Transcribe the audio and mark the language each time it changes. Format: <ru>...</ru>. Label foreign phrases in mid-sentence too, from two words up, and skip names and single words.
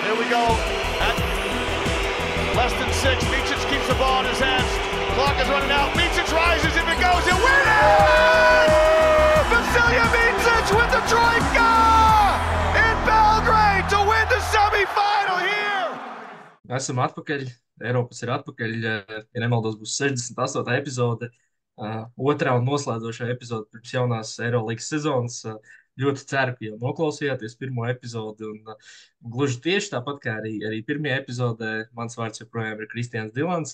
<en>go at less than 6. Micic keeps the ball in his hands. Clock is running out. Micic rises. If it goes, he'll win it! Vasilija Micic with the trojka in Belgrade to win the semifinal here!</en> <lv>Esam atpakaļ. Eiropas ir atpakaļ. Ja nemaldos, būs 68. epizode. Otrā un noslēdzošā epizode pirms jaunās Eirolandes sezonas. Ļoti ceru, ka jau noklausījāties pirmo epizodi. Gluži tieši tāpat kā arī pirmajā epizodē, mans vārds joprojām ir Kristians Dilans.</lv>